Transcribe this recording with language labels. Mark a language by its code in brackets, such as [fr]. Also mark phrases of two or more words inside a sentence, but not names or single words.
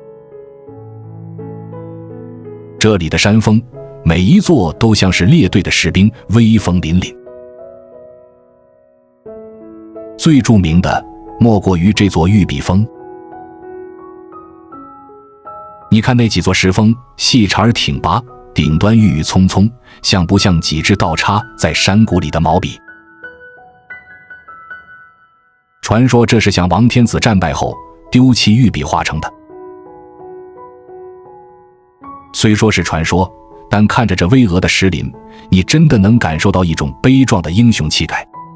[zh] 這裡的山峰，每一座都像是列隊的士兵，威風凜凜。最著名的莫過於這座玉壁峰。你看那幾座石峰，細長而挺拔，頂端鬱鬱蔥蔥，像不像幾支倒插在山谷裡的毛筆？傳說這是向王天子戰敗後丟棄玉筆畫成的。雖說是傳說，但看着這巍峨的石林，你真的能感受到一種悲壯的英雄氣概。